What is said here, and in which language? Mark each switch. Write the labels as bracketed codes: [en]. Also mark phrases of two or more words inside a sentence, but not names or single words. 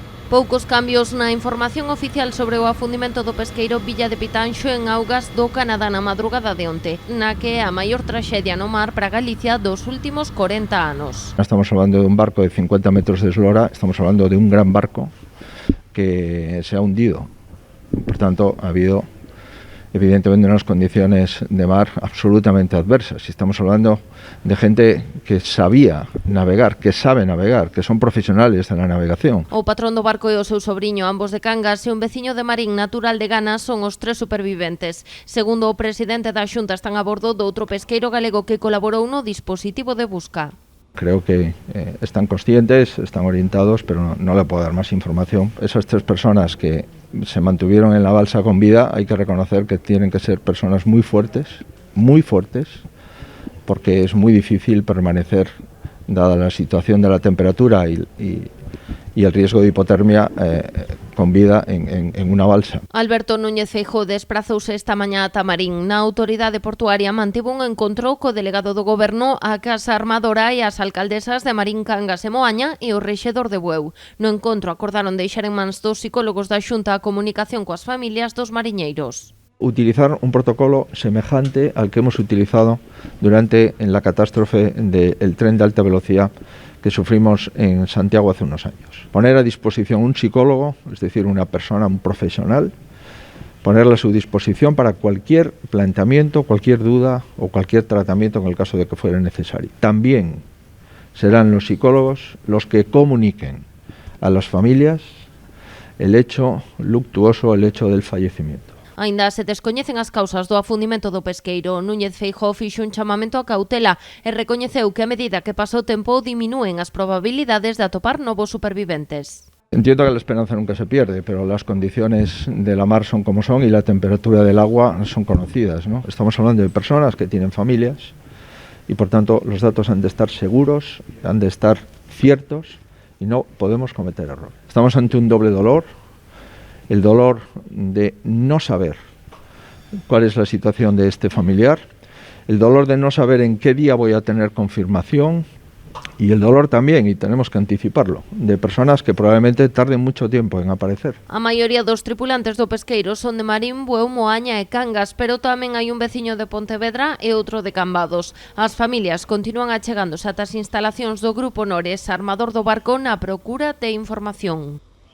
[gl] Poucos cambios na información oficial sobre o afundimento do pesqueiro Villa de Pitanxo en augas do Canadá na madrugada de onte, na que é a maior traxedia no mar para Galicia dos últimos 40 anos. [es] Estamos hablando de un barco de 50 metros de eslora, estamos hablando de un gran barco que se ha hundido. Por tanto, ha habido evidentemente unas condiciones de mar absolutamente adversas. Y estamos hablando de gente que sabía navegar, que sabe navegar, que son profesionales de la navegación. [gl] O patrón do barco e o seu sobriño, ambos de Cangas, e un veciño de Marín natural de Gana son os tres superviventes. Segundo o presidente da Xunta, están a bordo do outro pesqueiro galego que colaborou no dispositivo de busca. [es] Creo que están conscientes, están orientados, pero no le puedo dar más información. Esas tres personas que se mantuvieron en la balsa con vida, hay que reconocer que tienen que ser personas muy fuertes, porque es muy difícil permanecer, dada la situación de la temperatura y el riesgo de hipotermia, con vida en una balsa. [gl] Alberto Núñez Feijóo desprazouse esta mañá ata Marín. Na autoridade portuaria mantivo un encontro co delegado do Goberno, a Casa Armadora e as alcaldesas de Marín, Cangas e Moaña e o rexedor de Bueu. No encontro acordaron deixar en mans dos psicólogos da Xunta a comunicación coas familias dos mariñeiros. [es] Utilizar un protocolo semejante al que hemos utilizado durante la catástrofe del tren de alta velocidad que sufrimos en Santiago hace unos años. Poner a disposición un psicólogo, es decir, una persona, un profesional, ponerle a su disposición para cualquier planteamiento, cualquier duda o cualquier tratamiento en el caso de que fuera necesario. También serán los psicólogos los que comuniquen a las familias el hecho luctuoso, el hecho del fallecimiento. [gl] Aínda se descoñecen as causas do afundimento do pesqueiro. Núñez Feijóo fixo un chamamento a cautela e recoñeceu que a medida que pasa o tempo diminúen as probabilidades de atopar novos superviventes. [es] Entiendo que la esperanza nunca se pierde, pero las condiciones de la mar son como son y la temperatura del agua son conocidas, ¿no? Estamos hablando de personas que tienen familias y por tanto los datos han de estar seguros, han de estar ciertos y no podemos cometer errores. Estamos ante un doble dolor. El dolor de no saber cuál es la situación de este familiar, el dolor de no saber en qué día voy a tener confirmación y el dolor también, y tenemos que anticiparlo, de personas que probablemente tarden mucho tiempo en aparecer. [gl] A maioría dos tripulantes do pesqueiro son de Marín, Bueu, Moaña e Cangas, pero tamén hai un veciño de Pontevedra e outro de Cambados. As familias continúan achegándose ata as instalacións do Grupo Nores, armador do barco, na procura de información.